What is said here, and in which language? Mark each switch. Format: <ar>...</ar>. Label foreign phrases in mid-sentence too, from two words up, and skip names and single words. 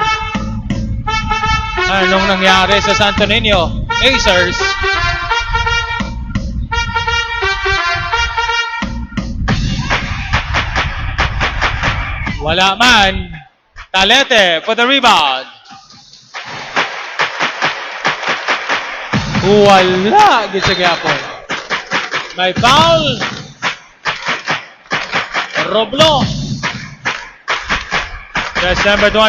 <tl>Anong nangyari sa Santo Niño? Acers. Wala man.</tl> <en>Talete for the rebound.</en> <tl>Wala gihapon. May foul. Roblo.</tl> <en>That's number 29.</en>